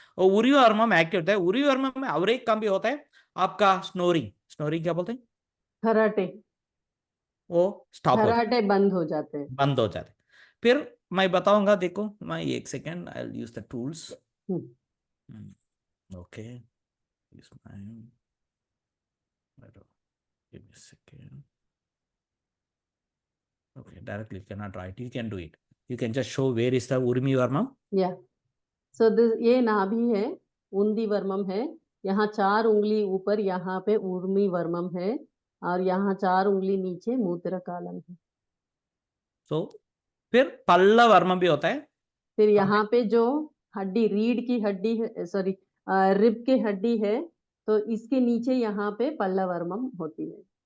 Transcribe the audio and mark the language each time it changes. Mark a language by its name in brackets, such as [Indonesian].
[Hindi] और उर्मी वर्मम एक्टिव होता है, उर्मी वर्मम में और एक काम भी होता है आपका, स्नोरिंग, स्नोरिंग क्या बोलते हैं, खराटे। वो स्टॉप हो जाता खराटे बंद हो जाते हैं। है, बंद हो जाते हैं। फिर मैं बताऊंगा, देखो मैं एक second, [English] I will use the tools. Hmm, okay, use mine. Give me a second. Okay, directly you cannot write, you can do it, you can just show where is the urmi varmam. [Hindi] या सो ये नाभि है, उंदी वर्मम है, यहाँ 4 उंगली ऊपर यहाँ पे ऊर्मी वर्मम है और यहाँ 4 उंगली नीचे मूत्र कालम है। तो फिर पल्ला वर्मम भी होता है। फिर तो हमें यहाँ पे जो हड्डी रीढ़ की हड्डी है, सॉरी रिब की हड्डी है, तो इसके नीचे यहाँ पे पल्ला वर्मम होती है।